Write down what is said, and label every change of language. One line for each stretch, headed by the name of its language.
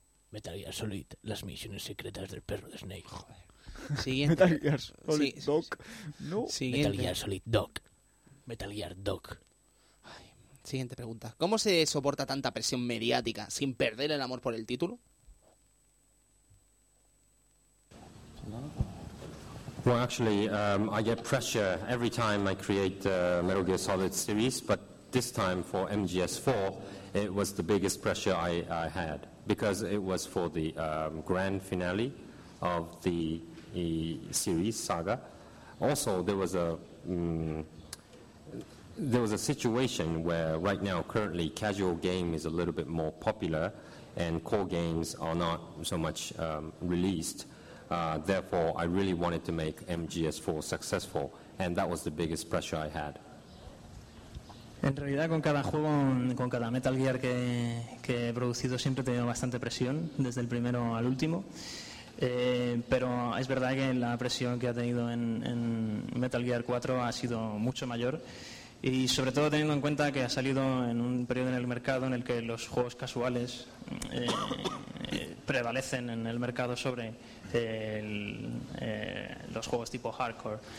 Spanish: Metal Gear Solid, las misiones secretas del perro de Snake. Joder. Siguiente. Metal Gear Solid Doc. No. Siguiente. Metal Gear Solid Doc. Metal Gear Doc. Ay, siguiente pregunta. ¿Cómo se soporta tanta presión mediática sin perder el amor por el título?
English: Well, actually, I get pressure every time I create the Metal Gear Solid series, but this time for MGS4, it was the biggest pressure I had because it was for the grand finale of the series saga. Also, there was a situation where right now, currently, casual game is a little bit more popular and core games are not so much released. Therefore, I really wanted to make MGS4 successful, and that was the biggest pressure I had.
Spanish: En realidad, con cada juego, con cada Metal Gear que he producido, siempre he tenido bastante presión, desde el primero al último. Pero es verdad que la presión que ha tenido en Metal Gear 4 ha sido mucho mayor, y sobre todo teniendo en cuenta que ha salido en un periodo en el mercado en el que los juegos casuales prevalecen en el mercado sobre los juegos tipo hardcore.